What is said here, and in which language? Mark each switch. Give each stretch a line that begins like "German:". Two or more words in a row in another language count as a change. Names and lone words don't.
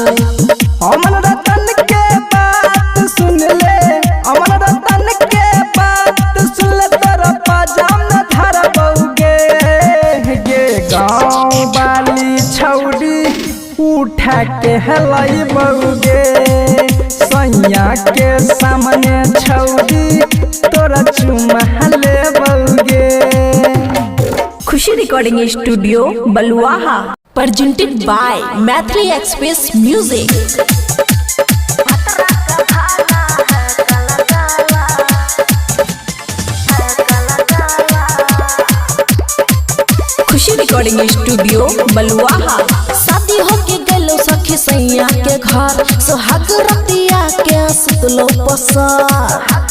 Maithili: अमन रतन के बात सुन ले, अमन रतन के बात सुन ले, तोरा पाजाम न धरबौगे गे गाँव वाली छौरी उठा के लइबौगे। सैया के सामने छौरी तोरा चुमा लेबौगे। खुशी रिकॉर्डिंग स्टूडियो बलुआहा।
English: presented by मैथिली एक्सप्रेस म्यूजिक।
Maithili: खुशी रिकॉर्डिंग स्टूडियो बलुआहा। शादी होके गेलो सखी सैया के घर, सोहाग रतिया के सुतलो पसर।